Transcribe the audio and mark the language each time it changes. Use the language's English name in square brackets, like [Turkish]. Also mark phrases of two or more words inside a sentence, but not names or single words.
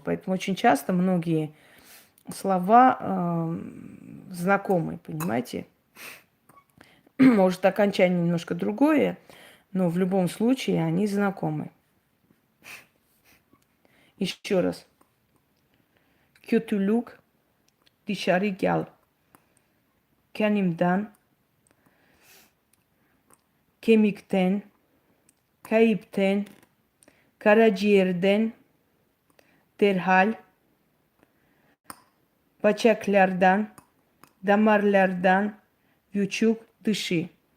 [Russian] Поэтому очень часто многие слова знакомые, понимаете? Может, окончание немножко другое, но в любом случае они знакомы. Еще раз. [Turkish] Kötülük dışarı gel. Kendimden, kemikten, kayıpten, karaciğerden, derhal, bacaklardan, damarlardan, vücut dışı.